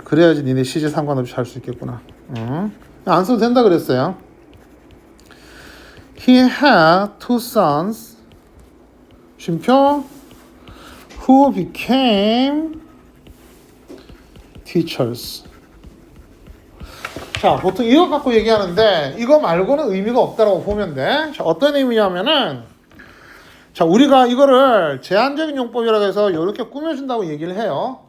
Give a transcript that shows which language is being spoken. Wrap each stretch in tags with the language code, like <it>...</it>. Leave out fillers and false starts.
<ko>그래야지 니네 시제 상관없이 할 수 있겠구나. 안 써도 된다 그랬어요.</ko> <en>He had two sons,</en> <ko>쉼표,</ko> <en>who became teachers.</en> <ko>자, 보통 이거 갖고 얘기하는데 이거 말고는 의미가 없다라고 보면 돼. 자, 어떤 의미냐면은, 자, 우리가 이거를 제한적인 용법이라고 해서 이렇게 꾸며준다고 얘기를 해요.</ko>